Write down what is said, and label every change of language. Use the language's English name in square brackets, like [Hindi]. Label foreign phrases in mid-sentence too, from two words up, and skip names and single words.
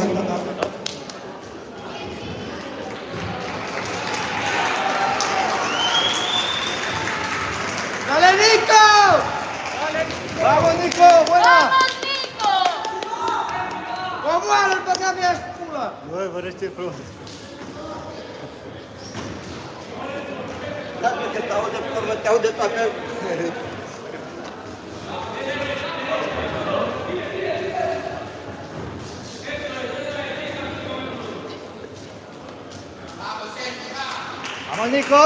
[Spanish] ¡Dale, Nico! ¡Vamos, Nico! ¡Buena! ¡Vamos, Nico! ¡Vamos a ver para acá, mira, espula! [Romanian] Băi, vă răște frumos. Dacă te aude pe te aude toată. [Spanish] Vamos, Nico!